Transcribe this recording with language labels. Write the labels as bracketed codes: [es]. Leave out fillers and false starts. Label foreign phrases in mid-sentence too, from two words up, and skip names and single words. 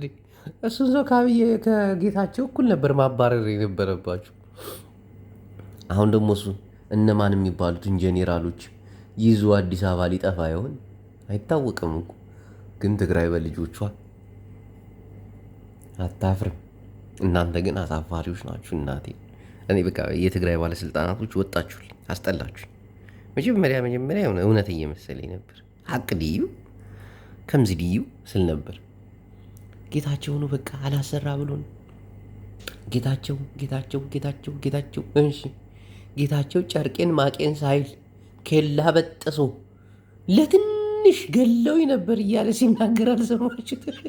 [am] እሱን ሰው ከጌታቸው እኩል ነበር ማባረር የነበረባቸው። አሁን ደግሞ እሱ እነማን የሚባሉትን ጄኔራሎች ይዞ አዲስ አበባ ሊጠፋ ይሆን አይታወቅም እኮ። ግን ትግራይ በልጆቿ አታፍርም። እናንተ ግን አሳፋሪዎች ናችሁ። እናቴ እኔ በቃ የትግራይ ባለስልጣናቶች ወጣችሁልኝ፣ አስጠላችሁኝ። መጀመሪያ እውነት እየመሰለኝ ነበር። [ti] ሀቅ ድዩ ከምዚ ድዩ [am] ስል ነበር። ጌታቸው ነው በቃ አላሰራ ብሎ ነው። ጌታቸው እሺ፣ ጌታቸው ጨርቄን ማቄን ሳይል ኬላ በጠሶ ለትንሽ ገለው ነበር እያለ ሲናገር አልሰማችሁት?